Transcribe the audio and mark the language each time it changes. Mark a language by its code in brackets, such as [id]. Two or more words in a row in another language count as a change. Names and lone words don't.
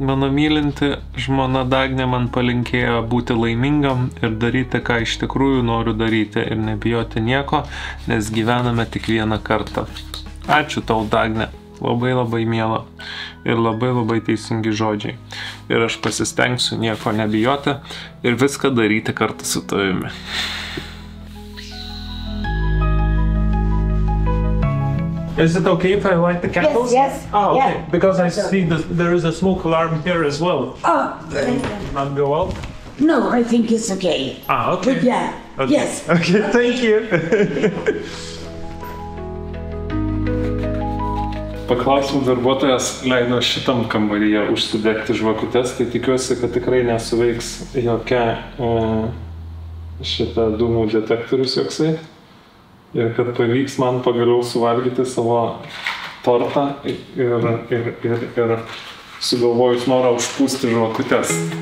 [lt] Mano mylinti žmona Dagnė man palinkėjo būti laimingam ir daryti, ką iš tikrųjų noriu daryti ir nebijoti nieko, nes gyvename tik vieną kartą. Ačiū tau, Dagnė. Labai labai miela ir labai teisingi žodžiai. Ir aš pasistengsiu nieko nebijoti ir viską daryti kartu su tavimi. [en] Is it okay if I light the candles? Yes. Oh, okay. Yeah. Because I see there is a smoke alarm here as well. Oh, Not go out? no, I think it's okay. Ah, okay. But yeah, Okay. yes. Okay, thank you. [lt] Paklausim, darbuotojas leido šitam kambaryje užsidegti žvakutes, tai tikiuosi, kad tikrai nesuveiks jokia šitą dūmų detektorius joksai. Ir kad pavyks man pagaliau suvalgyti savo tortą ir sugalvojus norą užpūsti žvakutes.